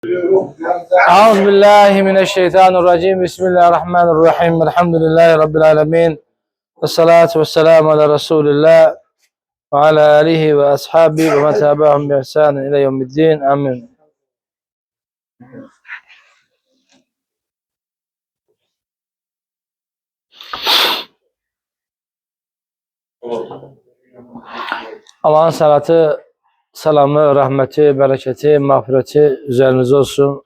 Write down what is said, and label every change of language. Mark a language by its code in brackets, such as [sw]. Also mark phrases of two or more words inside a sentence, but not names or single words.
[ar] أعوذ بالله من الشيطان الرجيم. بسم الله الرحمن الرحيم. الحمد لله رب العالمين، والصلاة والسلام على رسول الله وعلى آله وأصحابه ومن تابعهم بإحسان إلى يوم الدين. آمين. [tr] Allah'ın salatı, selamı, rahmeti, bereketi, mağfireti üzerinize olsun.